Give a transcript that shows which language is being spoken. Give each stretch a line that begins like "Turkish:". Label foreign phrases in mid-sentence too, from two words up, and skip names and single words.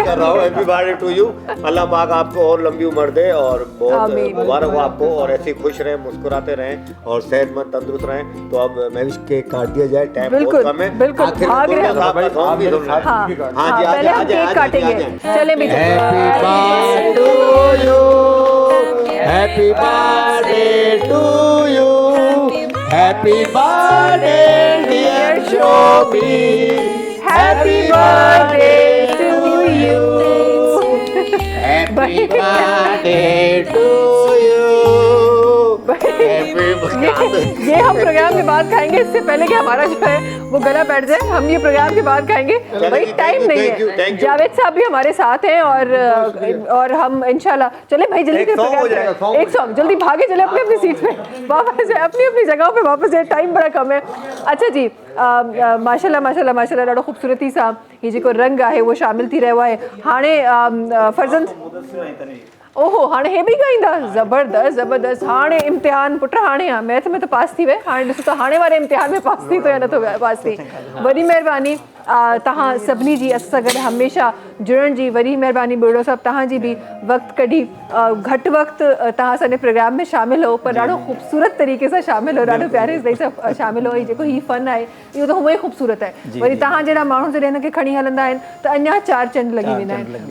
Urdu: کر رہا ہوں.
English: Happy birthday to you.
Urdu: اللہ پاک آپ کو اور لمبی عمر دے اور بہت مبارک ہو آپ کو، اور ایسے خوش رہیں، مسکراتے رہیں اور صحت مند تندرست رہیں. تو اب میں بھی کیک کاٹ دیا جائے، ٹائم بہت کم ہے. بالکل بھاگ رہے ہیں. ہاں پہلے ہم کیک کاٹیں گے، چلے بھی
English: Happy birthday to you. Happy birthday dear Shobi. Happy birthday to you. Happy birthday to you.
Urdu: یہ ہم پروگرام کے بعد کھائیں گے، اس سے پہلے کہ ہمارا جو ہے وہ گلا بیٹھ جائے، ہم یہ پروگرام کے بعد کھائیں گے. بھائی ٹائم نہیں ہے، جاوید صاحب بھی ہمارے ساتھ ہیں اور ہم ان شاء اللہ چلے بھائی جلدی سے پروگرام، ایک سانگ جلدی بھاگے چلے اپنی اپنی سیٹ پہ واپس اپنی اپنی جگہ پہ واپس جائے، ٹائم بڑا کم ہے.
Sindhi: अच्छा जी, माशाल्लाह माशाल्लाह माशाल्लाह ॾाढो ख़ूबसूरती सां ही जेको रंग आहे वो शामिल थी रहियो आहे। हाणे फर्ज़ंद ओहो हाणे हे बि ॻाईंदा, ज़बरदस्त ज़बरदस्त। हाणे इम्तिहान पुट हाणे आहे, मैथ में त पास थी वए, हाणे ॾिसो त हाणे वारे इम्तिहान में पास थी तो या नथो पास थी। वॾी महिरबानी तव्हां सभिनी जी असां सां गॾु हमेशह जुड़ण जी, वॾी महिरबानी बुढ़ो साहब तव्हांजी बि वक़्तु कढी घटि वक़्तु तव्हां असांजे प्रोग्राम में शामिल हो, पर ॾाढो ख़ूबसूरत तरीक़े सां शामिल हो, ॾाढो प्यारे तरीक़े सां शामिल हो। जेको ही फ़न आहे इहो त हूअं ई ख़ूबसूरत आहे। वरी तव्हां जहिड़ा माण्हू जॾहिं हिनखे खणी हलंदा आहिनि त अञा चारि चंड लॻी वेंदा आहिनि।